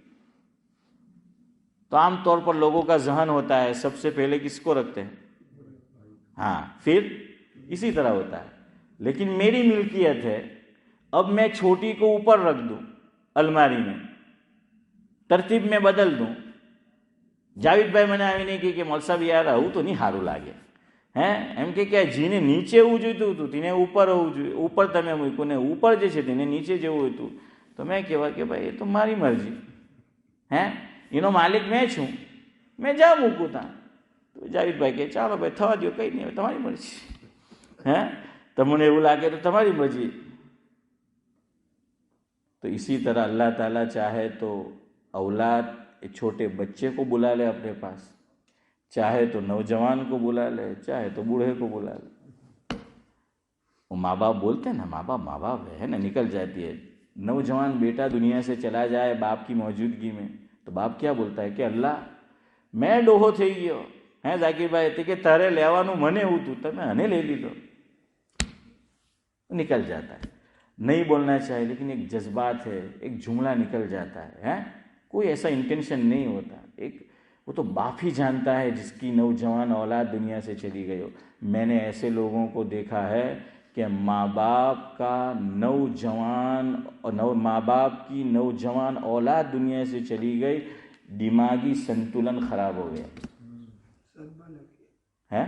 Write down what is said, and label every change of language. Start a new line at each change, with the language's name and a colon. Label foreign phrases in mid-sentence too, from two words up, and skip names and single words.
Urdu: تو عام طور پر لوگوں کا ذہن ہوتا ہے سب سے پہلے کس کو رکھتے ہیں؟ ہاں، پھر اسی طرح ہوتا ہے. لیکن میری ملکیت ہے، اب میں چھوٹی کو اوپر رکھ دوں الماری میں، ترتیب میں بدل دوں.
Gujarati: جاوید بھائی મને આવી નહીં કે મોલ સાહેબ યાર આવું તો નહીં સારું લાગે હે, એમ કે જીને નીચે હોવું જોઈતું હતું તેને ઉપર હોવું જોઈએ, ઉપર તમે મૂક્યું ને ઉપર જે છે તેને નીચે જેવું હતું. તો મેં કહેવા કે ભાઈ એ તો મારી મરજી હે, એનો માલિક મેં છું, મેં જા મૂકું ત્યાં. તો જાવેદભાઈ કહે ચાલો ભાઈ થવા દો, કંઈ નહીં, હવે તમારી મરજી હે, તમને એવું લાગે તો તમારી મરજી.
Urdu: تو اسی طرح اللہ تعالیٰ چاہے تو اولاد ایک چھوٹے بچے کو بلا لے اپنے پاس، چاہے تو نوجوان کو بلا لے، چاہے تو بوڑھے کو بلا لے. وہ ماں باپ بولتے ہیں نا، ماں باپ ہے نا، نکل جاتی ہے. نوجوان بیٹا دنیا سے چلا جائے باپ کی موجودگی میں تو باپ کیا بولتا ہے کہ اللہ میں
Gujarati: ડોહો થઈ ગયો હે ઝાકીરભાઈ કે તારે લેવાનું મને એવું હતું તમે મને લઈ લીધો.
Urdu: نکل جاتا ہے. نہیں بولنا چاہیے لیکن ایک جذبات ہے، ایک جملہ نکل جاتا ہے. کوئی ایسا انٹینشن نہیں ہوتا. ایک وہ تو باپ ہی جانتا ہے جس کی نوجوان اولاد دنیا سے چلی گئی ہو. میں نے ایسے لوگوں کو دیکھا ہے کہ ماں باپ کی نوجوان اولاد دنیا سے چلی گئی، دماغی سنتولن خراب ہو گیا ہے.